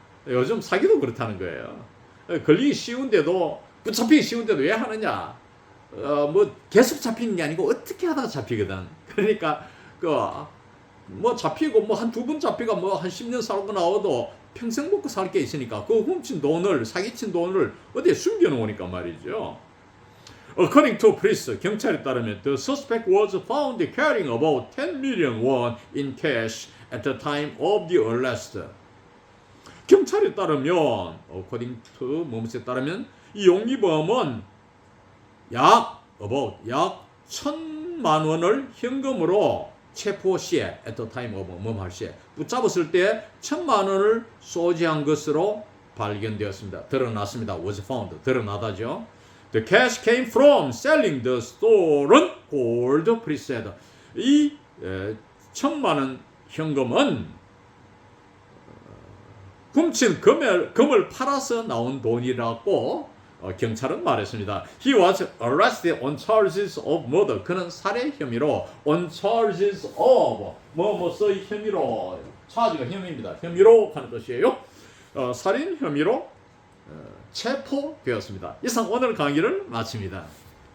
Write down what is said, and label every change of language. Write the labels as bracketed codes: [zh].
[ko] 요즘 사기도 그렇다는 거예요. 걸리기 쉬운데도 붙잡히기 쉬운데도 왜 하느냐? 뭐 계속 잡히는 게 아니고 어떻게 하다가 잡히거든. 그러니까 뭐 잡히고 뭐 한 두 번 잡히가 뭐 한 10년 살고 나와도 평생 먹고 살 게 있으니까 그 훔친 돈을 사기친 돈을 어디에 숨겨놓으니까 말이죠. [en] According to police, [ko] 경찰에 따르면 [en] the suspect was found carrying about 10 million won in cash at the time of the arrest. [ko] 경찰에 따르면 according to 뭐뭐에 따르면 이 용의범은 약 1,000만 원을 현금으로 체포 시에 at the time of 뭐할 시에 붙잡았을 때 1,000만 원을 소지한 것으로 발견되었습니다. 드러났습니다. was found. 드러나다죠. [en] The cash came from selling the stolen gold, police said. [ko] 이 1,000만 원 현금은 훔친 금을 팔아서 나온 돈이라고 경찰은 말했습니다. [en] He was arrested on charges of murder. [ko] 그는 살해 혐의로 on charges of 뭐뭐의 혐의로 차지가 혐의입니다. 혐의로 하는 것이에요. 살인 혐의로 체포되었습니다. 이상 오늘 강의를 마칩니다.